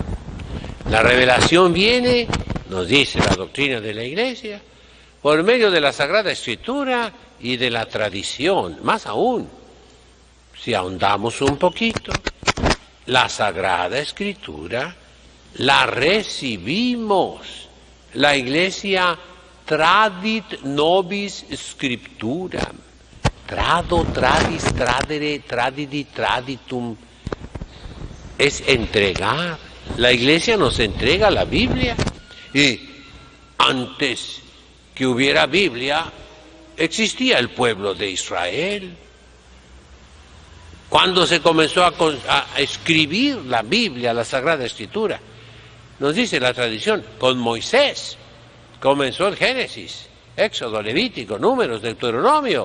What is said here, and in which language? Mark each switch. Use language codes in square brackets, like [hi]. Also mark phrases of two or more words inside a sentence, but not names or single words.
[es] La revelación viene, nos dice la doctrina de la Iglesia, por medio de la Sagrada Escritura y de la tradición. Más aún, si ahondamos un poquito, la Sagrada Escritura la recibimos. La Iglesia [la] tradit nobis scripturam. Trado, tradis, tradere, tradidi, traditum. [es] Es entregar. La Iglesia nos entrega la Biblia. Y antes que hubiera Biblia, existía el pueblo de Israel. Cuando se comenzó a escribir la Biblia, la Sagrada Escritura, nos dice la tradición, con Moisés comenzó el Génesis, Éxodo, Levítico, Números, Deuteronomio.